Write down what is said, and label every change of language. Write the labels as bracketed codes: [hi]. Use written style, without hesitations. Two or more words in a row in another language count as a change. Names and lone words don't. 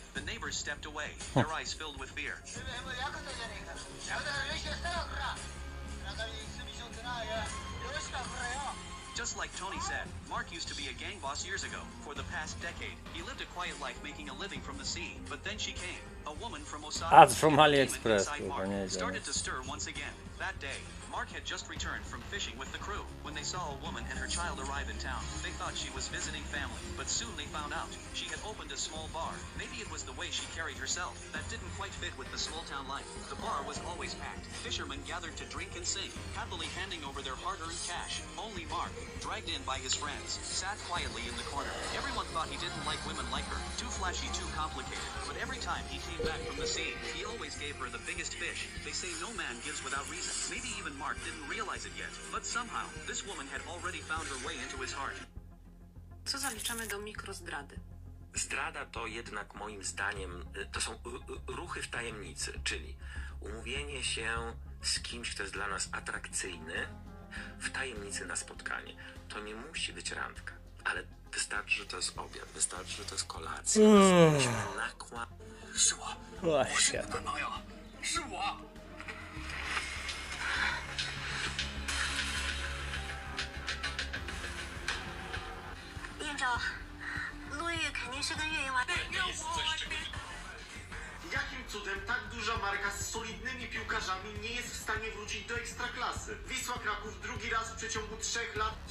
[en] The neighbors stepped away, their eyes filled with fear. Just like Tony said, Mark used to be a gang boss years ago. For the past decade, he lived a quiet life making a living from the sea. But then she came, a woman from Osaka. Ads from AliExpress, [pl] kurwa, nie [en] started to stir once again. That day, Mark had just returned from fishing with the crew. When they saw a woman and her child arrive in town, they thought she was visiting family. But soon they found out she had opened a small bar. Maybe it was the way she carried herself that didn't quite fit with the small town life. The bar was always packed. Fishermen gathered to drink and sing, happily handing over their hard-earned cash. Only Mark, dragged in by his friends, sat quietly in the corner. Everyone thought he didn't like women like her. Too flashy, too complicated. But every time he came back from the sea, he always gave her the biggest fish. They say no man gives without reason. Maybe even Mark didn't realize it yet. But somehow, this woman had already found her way into his heart. [pl] Co zaliczamy do mikrozdrady? Zdrada to jednak moim zdaniem, to są ruchy w tajemnicy, czyli umówienie się z kimś, kto jest dla nas atrakcyjny, w tajemnicy na spotkanie. To nie musi być randka, ale wystarczy, że to jest obiad, wystarczy, że to jest kolacja. Musimy Właśnie. [zh] 院长，陆玉肯定是跟岳云玩。 [pl] Jakim cudem tak duża marka z solidnymi piłkarzami nie jest w stanie wrócić do ekstraklasy? Wisła Kraków drugi raz w przeciągu 3 lat.